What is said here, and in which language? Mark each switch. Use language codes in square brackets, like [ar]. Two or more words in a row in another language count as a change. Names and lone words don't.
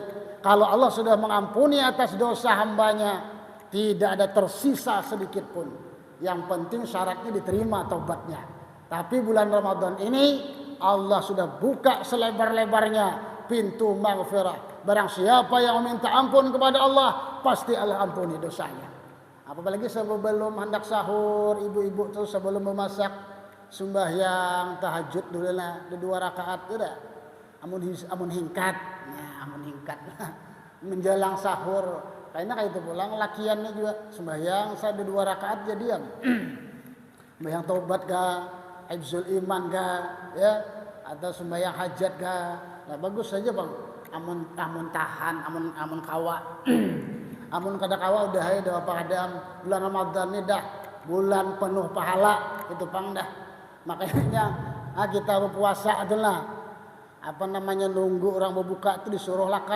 [id] Kalau Allah sudah mengampuni atas dosa hambanya, tidak ada tersisa sedikit pun. Yang penting syaratnya diterima taubatnya. Tapi bulan Ramadan ini Allah sudah buka selebar-lebarnya pintu maghfirah. Barang siapa yang meminta ampun kepada Allah, pasti Allah ampuni dosanya. Apalagi sebelum hendak sahur, ibu-ibu tuh sebelum memasak, sembahyang tahajud dulu lah, 2 rakaat udah. [bjn] Amun hingkat, nah amun hingkat menjelang sahur. Karena kayak itu pulang lakiannya juga sembahyang saya 2 rakaat jadian. Sembahyang taubat ga, [ar] حفظ الإيمان [bjn] ga, ya, atau sembahyang hajat ga. Nah bagus saja bang. Amun tahan, amun kawa. Amun kada kawa udah aja apa kadang bulan Ramadan ini dah bulan penuh pahala itu pang dah. [id] Makanya kita berpuasa adalah nunggu orang berbuka itu disuruh lakas.